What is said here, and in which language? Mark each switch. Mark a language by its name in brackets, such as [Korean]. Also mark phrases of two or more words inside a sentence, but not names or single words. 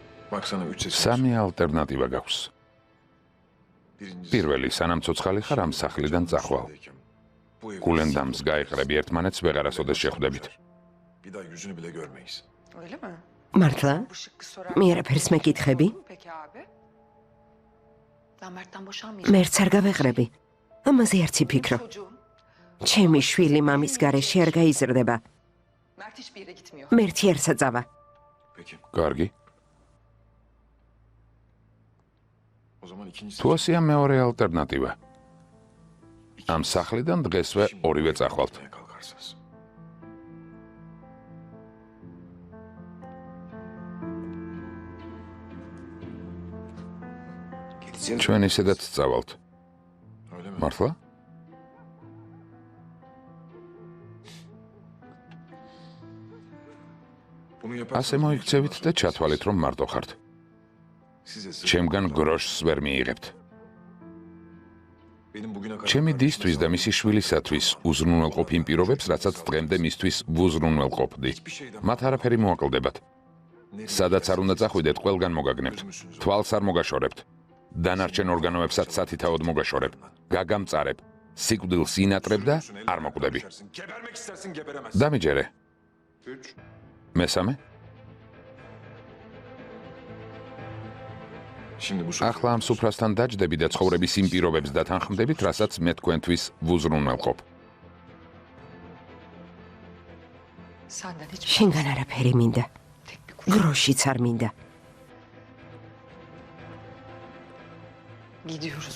[Turkish] Bak sana 3 seçenek. [Georgian] სამი ალტერნატივა გაქვს. [Turkish] Birincisi, [Georgian] პირველი, სანამ ცოცხალი ხარ ამ სახლიდან წახვალ. [Turkish] bu evi [Georgian] გულენდამს გაიყრები ერთმანეთს ვეღარასოდეს შეხვდებით. [Turkish] bir daha yüzünü bile görmeyiz. Öyle mi? [Georgian] მართლა? [Turkish] Bu şıkkı sorar. [Georgian] მე არაფერს მეკითხები? [Turkish] Peki abi? Ben Mert'ten boşanmayacağım. [Georgian] მერც არ გავეღრები. ამაზე არც იფიქრო. [Turkish] Çocuğum. [Georgian] ჩემი შვილი მამის გარეშე არ გაიზრდება. [Turkish] Mert hiçbir yere gitmiyor. [Georgian] მერთი არ საწავა. [Turkish] Peki. [Georgian] კარგი. [Turkish] O zaman ikinci [Georgian] თუ ასია მეორე ალტერნატივა. ამ სახლიდან დღესვე ორივე წახვალთ. [Turkish] kalkarsınız. Gideceğim. [Georgian] ჩვენ ისედაც წავალთ. [Turkish] Öyle mi? [Georgian] მართლა? [Turkish] Bunu yaparsanız [Georgian] ასე მოიქცევით და ჩათვალეთ, რომ მარტო ხართ. [Turkish] size [Georgian] ჩემგან გროშს ვერ მიიღებთ. [Turkish] benim bugüne kadar [Georgian] ჩემი დისთვის და მისი შვილისათვის უზრუნველყოფ იმ პირობებს, რასაც დღემდე მისთვის ვუზრუნველყოფდი. მათ არაფერი მოაკლდებათ. სადაც არ უნდა წახვიდეთ, ყველგან მოგაგნებთ. თვალს არ მოგაშორებთ. დანარჩენ ორგანოებსაც სათითაოდ მოგაშორებ. გაგამწარებ. სიკვდილს ინატრებ და არ მოკვდები. [Turkish] Gebermek istersin geberemezsin. [Georgian] დამიჯერე. 3. მესამე? [Turkish] Şimdi bu [Georgian] ახლა ამ სუფრასთან დაჯდები და ცხოვრების იმ პირობებს დათანხმდებით, რასაც მე თქვენთვის ვუზრუნველყოფ. [Turkish] Senden hiçbir [Georgian] შენგან არაფერი მინდა. [Turkish] tek bir kuruş. [Georgian] გროშიც არ მინდა. [Turkish] Gidiyoruz.